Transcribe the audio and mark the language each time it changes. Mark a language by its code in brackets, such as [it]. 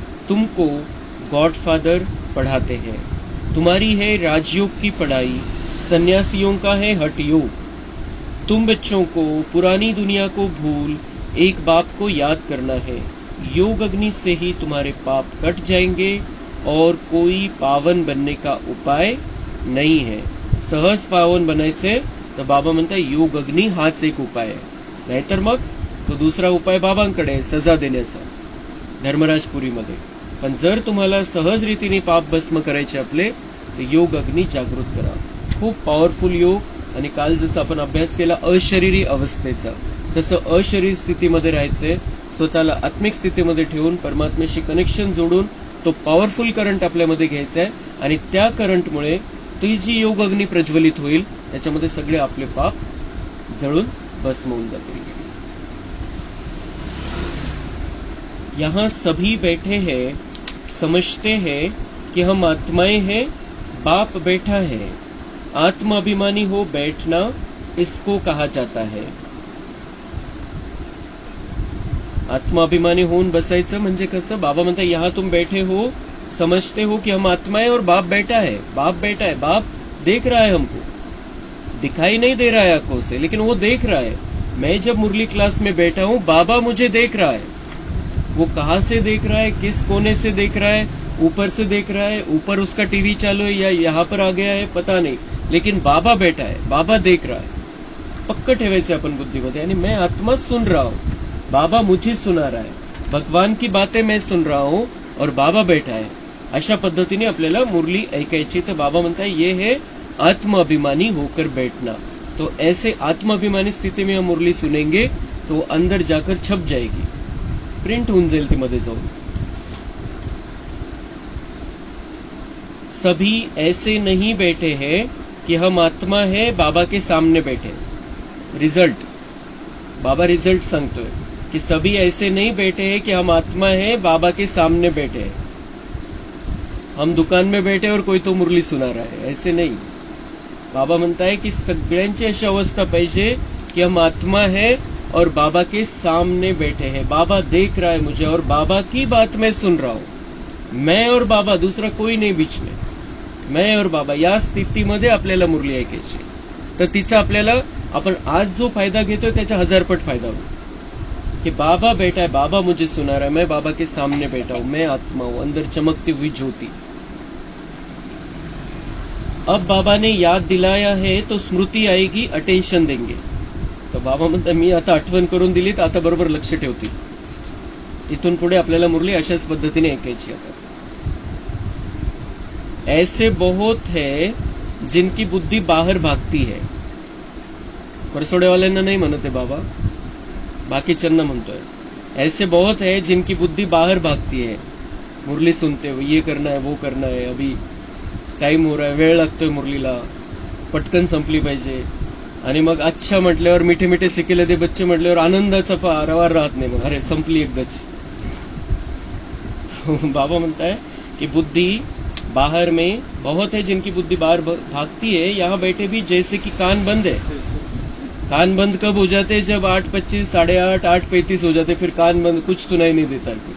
[hi] तुमको गॉडफादर पढ़ाते हैं. तुम्हारी है राजयोग की पढ़ाई, सन्यासियों का है हठ योग. तुम बच्चों को पुरानी दुनिया को भूल एक बाप को याद करना है. योग अग्नि से ही तुम्हारे पाप कट जाएंगे और कोई पावन बनने का उपाय नहीं है. [mr] सहज पावन बनायचे तर बाबा म्हणतात योग अग्नि हाच एक उपाय आहे. नाहीतर मग तो दुसरा उपाय बाबांकडे आहे, सजा देण्याचा धर्मराजपुरीमध्ये. पण जर तुम्हाला सहज रीतीने पाप भस्म करायचे आपले, तर योग अग्नि जागृत करा. खूप पॉवरफुल योग. आणि काल जसं आपण अभ्यास केला अशरीरी अवस्थेचा, तसं अशरीर स्थितीमध्ये राहायचंय. स्वतःला आत्मिक स्थितीमध्ये ठेवून परमात्म्याशी कनेक्शन जोडून तो पॉवरफुल करंट आपल्यामध्ये घ्यायचा आहे. आणि त्या करंटमुळे ती जी योग अग्नी प्रज्वलित होईल, त्याच्यामध्ये सगळे आपले पाप जळून भस्म होऊन जातील. [hi] यहाँ सभी बैठे हैं, समझते हैं कि हम आत्माएं हैं. बाप बैठा है. आत्म अभिमानी हो बैठना इसको कहा जाता है. [mr] आत्माभिमानी होऊन बसायचं म्हणजे कसं? बाबा म्हणतात [hi] यहाँ तुम बैठे हो, समझते हो कि हम आत्मा है और बाप बैठा है. बाप बैठा है, बाप देख रहा है हमको, दिखाई नहीं दे रहा है आंखों से, लेकिन वो देख रहा है. मैं जब मुरली क्लास में बैठा हूँ, बाबा मुझे देख रहा है. वो कहाँ से देख रहा है, किस कोने से देख रहा है? ऊपर से देख रहा है, ऊपर उसका टीवी चालू है या यहाँ पर आ गया है पता नहीं, लेकिन बाबा बैठा है, बाबा देख रहा है. [mr] पक्क ठेवायचे आपण बुद्धीमध्ये. [hi] आणि मैं आत्मा सुन रहा हूँ, बाबा मुझे सुना रहा है. भगवान की बातें मैं सुन रहा हूँ और बाबा बैठा है. [mr] अशा पद्धतीने आपल्याला मुरली ऐकायची. तर बाबा म्हणताय [hi] ये है आत्म अभिमानी होकर बैठना. तो ऐसे आत्माभिमानी स्थिती में हम मुरली सुनेंगे तो अंदर जाकर छप जाएगी, [mr] प्रिंट होऊन जाईल ती मध्ये जाऊन. [hi] सभी ऐसे नहीं बैठे हैं कि हम आत्मा है बाबा के सामने बैठे. [mr] रिझल्ट बाबा रिझल्ट सांगतोय [hi] कि सभी ऐसे नहीं बैठे हैं कि हम आत्मा है बाबा के सामने बैठे हैं. हम दुकान में बैठे और कोई तो मुरली सुना रहा है, ऐसे नहीं. बाबा म्हणता है कि [mr] सगळ्यांची अशी अवस्था पाहिजे [hi] कि हम आत्मा है और बाबा के सामने बैठे हैं. बाबा देख रहा है मुझे और बाबा की बात मैं सुन रहा हूं. मैं और बाबा, दूसरा कोई नाही बीच में. मैं और बाबा [mr] या स्थितीमध्ये आपल्याला मुरली ऐकायची. तर तिचा आपल्याला आपण आज जो फायदा घेतोय त्याचा 1000पट फायदा होईल. [hi] कि बाबा बैठा है, बाबा मुझे सुना रहा है, मैं बाबा के सामने बैठा हूं, मैं आत्मा हूं, अंदर चमकती हुई ज्योति. अब बाबा ने याद दिलाया है तो स्मृती आएगी, अटेन्शन देंगे. [mr] तर बाबा म्हणतात मी आता आठवण करून दिली तर आता बरोबर लक्ष ठेवतील. इथून पुढे आपल्याला मुरली अशाच पद्धतीने ऐकायची. [hi] आता ऐसे बहुत है जिनकी बुद्धि बाहर भागती है. [mr] करसोडेवाल्यांना नाही म्हणत आहे बाबा, बाकीच्यांना म्हणतोय. [hi] ऐसे बहुत है जिनकी बुद्धि बाहर भागती है. मुरली सुनते हुए ये करना है, वो करना है, अभी टाइम हो रहा है, [mr] वेळ लागतोय मुरलीला, पटकन संपली पाहिजे. आणि मग अच्छा म्हटल्यावर [hi] मिठे मिठे सिकेले दे बच्चे [mr] म्हटल्यावर आनंदाचा पारावार राहत नाही. मग अरे संपली एकदाच. बाबा म्हणताय [hi] कि बुद्धि बाहर में बहुत है जिनकी बुद्धि बाहर भागती है. यहाँ बैठे भी जैसे कि कान बंद है. कान बंद कब हो जाते हैं? जब 8:25, 8:30, 8:35 हो जाते, फिर कान बंद, कुछ सुनाई नहीं देता.